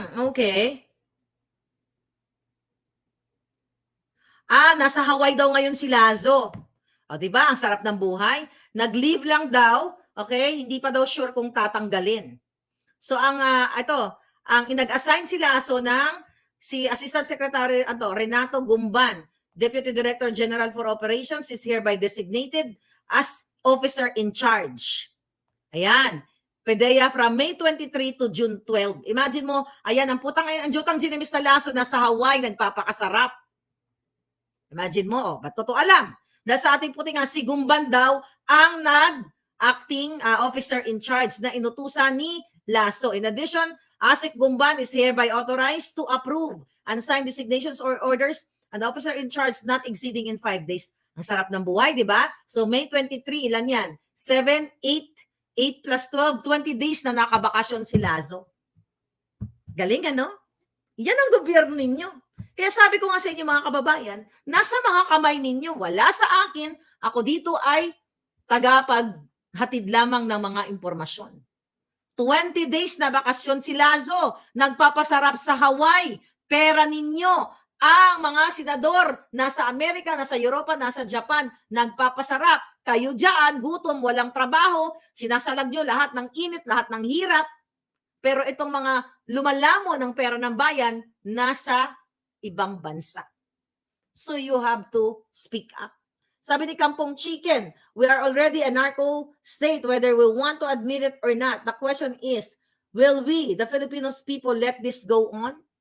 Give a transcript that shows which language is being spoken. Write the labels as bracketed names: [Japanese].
[English] Okay. [Filipino] Nasa Hawaii daw ngayon si Lazo. O, di ba? Ang sarap ng buhay. Nag-leave lang daw. Okay? Hindi pa daw sure kung tatanggalin. [English] So, [Filipino] ang inag-assign si Lazo ng si [English] Assistant Secretary Renato Gumban, Deputy Director General for Operations, is hereby designated as officer in charge. [Filipino] Ayan. PDEA from May 23 to June 12. Imagine mo, ayan, ang jutang ginimis na Lazo nasa Hawaii, nagpapakasarap. Imagine mo, ba't ko to alam? Dahil sa ating puti nga, si Gumban daw ang nag-acting officer in charge na inutusan ni Lazo. [English] In addition, ASIC Gumban is hereby authorized to approve and sign designations or orders and officer in charge not exceeding in 5 days. [Filipino] Ang sarap ng buhay, di ba? So May 23, ilan yan? 7, 8 plus 12, 20 days na nakabakasyon si Lazo. Galing, ano? Yan ang gobyerno ninyo. Kaya sabi ko nga sa inyo, mga kababayan, nasa mga kamay ninyo, wala sa akin, ako dito ay tagapaghatid lamang ng mga impormasyon. 20 days na bakasyon si Lazo, nagpapasarap sa Hawaii, pera ninyo. Ang mga senador nasa Amerika, nasa Europa, nasa Japan, nagpapasarap. Kayo dyan, gutom, walang trabaho, sinasalag nyo lahat ng init, lahat ng hirap. Pero itong mga lumalamo ng pera ng bayan, nasa ibang bansa. [English] So you have to speak up. [Filipino] Sabi ni [English] Kampong Chicken, we are already a narco state whether we want to admit it or not. The question is, will we, the Filipinos people, let this go on?